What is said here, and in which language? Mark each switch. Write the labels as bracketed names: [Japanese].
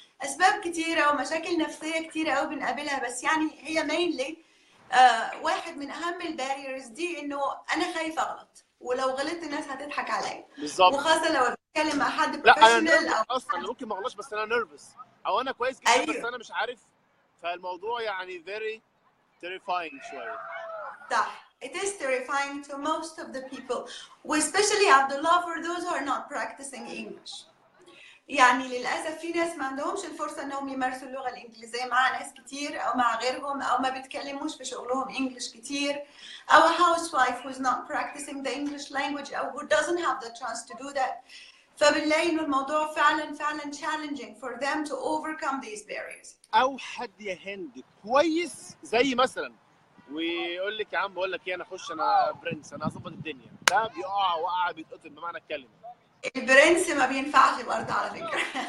[Arabic] اسباب كتيره ومشاكل نفسيه كتيره قوي بنقابلها، بس يعني هي [English] mainly [Arabic] واحد من اهم الباريرز دي انه انا خايفه اغلط، ولو غلطت الناس هتضحك عليا. بالظبط. وخاصه لو بتكلم مع حد بروفيشنال او اصلا انا ممكن ما اغلطش بس انا نيرفس، او انا كويس جدا أيوه. بس انا مش عارف، فالموضوع يعني [English] very terrifying [Arabic] شويه. صح. [English] It is terrifying to most of the people, especially Abdullah for those who are not practicing English. [Arabic] يعني للأسف في ناس ما عندهمش الفرصة إنهم يمارسوا اللغة الإنجليزية مع ناس كتير أو مع غيرهم، أو ما بيتكلموش في شغلهم إنجليش كتير، أو [English] a housewife who's not practicing the English language [Arabic] أو [English] who doesn't have the chance to do that. [Arabic] فبنلاقي إنه الموضوع فعلا [English] challenging for them to overcome these barriers. [Arabic] أو حد يا هند كويس زي مثلا ويقول لك يا عم بقول لك ايه، انا اخش انا برنس انا هظبط الدنيا، ده بيقع وقعه بيتقطم بمعنى الكلمه. البرنس ما بينفعش برضه على فكره.